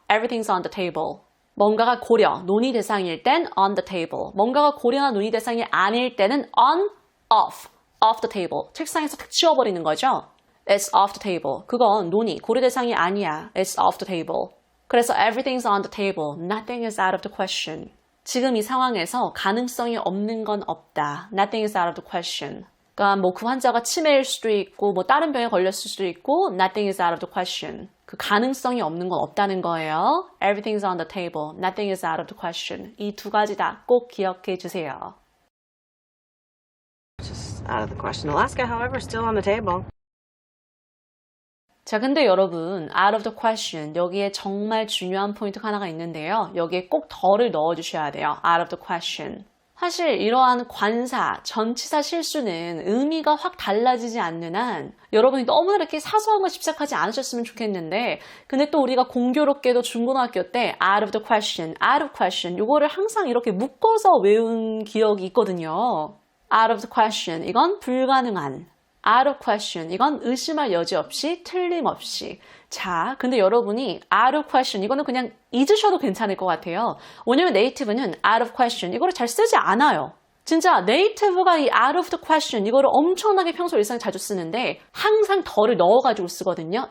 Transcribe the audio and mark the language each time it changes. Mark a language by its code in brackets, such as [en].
[en] Everything's on the table. [ko] 뭔가가 고려, 논의 대상일 땐 [en] on the table. [ko] 뭔가가 고려나 논의 대상이 아닐 때는 [en] on, off the table. [ko] 책상에서 탁 치워버리는 거죠. [en] It's off the table. [ko] 그건 논의, 고려 대상이 아니야. [en] It's off the table. [ko] 그래서 [en] everything's on the table. Nothing is out of the question. [ko] 지금 이 상황에서 가능성이 없는 건 없다. [en] Nothing is out of the question. [ko] 그러니까 뭐 그 환자가 치매일 수도 있고 뭐 다른 병에 걸렸을 수도 있고 [en] Nothing is out of the question. [ko] 그 가능성이 없는 건 없다는 거예요. [en] Everything's on the table. Nothing is out of the question. [ko] 이 두 가지 다 꼭 기억해 주세요. [en] Just out of the question. Alaska, however, is still on the table. [ko] 자, 근데 여러분, [en] out of the question, [ko] 여기에 정말 중요한 포인트가 하나가 있는데요. 여기에 꼭 더를 넣어주셔야 돼요. [en] out of the question. [ko] 사실 이러한 관사, 전치사 실수는 의미가 확 달라지지 않는 한 여러분이 너무 이렇게 사소한 거 집착하지 않으셨으면 좋겠는데 근데 또 우리가 공교롭게도 중고등학교 때 [en] out of the question [ko] 요거를 항상 이렇게 묶어서 외운 기억이 있거든요. [en] out of the question, [ko] 이건 불가능한. [en] out of question, [ko] 이건 의심할 여지 없이 틀림없이. 자, 근데 여러분이 [en] out of question, [ko] 이거는 그냥 잊으셔도 괜찮을 것 같아요. 왜냐면 네이티브는 [en] out of question, [ko] 이거를 잘 쓰지 않아요. 진짜 네이티브가 이 [en] out of the question, [ko] 이거를 엄청나게 평소 일상에 자주 쓰는데 항상 더를 넣어가지고 쓰거든요.